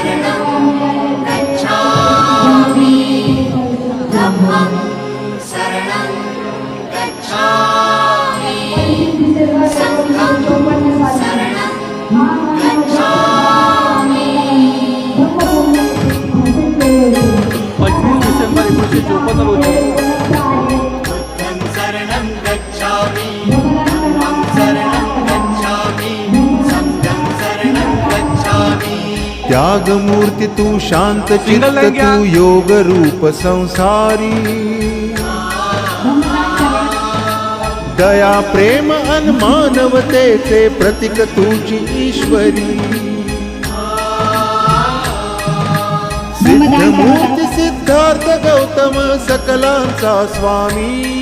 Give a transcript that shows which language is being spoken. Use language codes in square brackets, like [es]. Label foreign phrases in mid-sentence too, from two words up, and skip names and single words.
[pi] गच्छामि धम्मं शरणं गच्छामि संघं शरणं गच्छामि [mr] 25 डिसेंबर 1954 रोजी [pi] बुद्धं शरणं गच्छामि धम्मं शरणं गच्छामी संघं शरणं गच्छामी [mr] त्यागमूर्ति तू शांत चित्त तू योग रूप संसारी दया प्रेम अन मानवतेचे प्रतीक तुझी ईश्वरी सिद्धमूर्ती सिद्धार्थ गौतम सकलांचा स्वामी